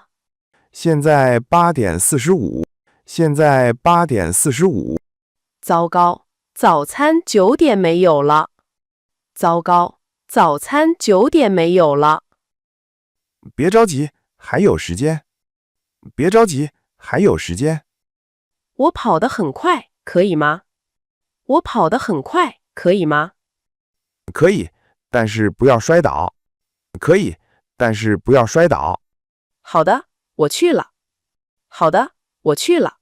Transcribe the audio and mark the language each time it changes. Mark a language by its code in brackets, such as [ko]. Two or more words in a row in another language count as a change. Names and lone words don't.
[zh] 現在8點45。現在8點45。糟糕，早餐9點沒有了。糟糕，早餐9點沒有了。別着急，還有時間。別着急，還有時間。我跑得很快，可以嗎？我跑得很快，可以嗎？可以，但是不要摔倒。可以，但是不要摔倒。好的，我去了。好的，我去了。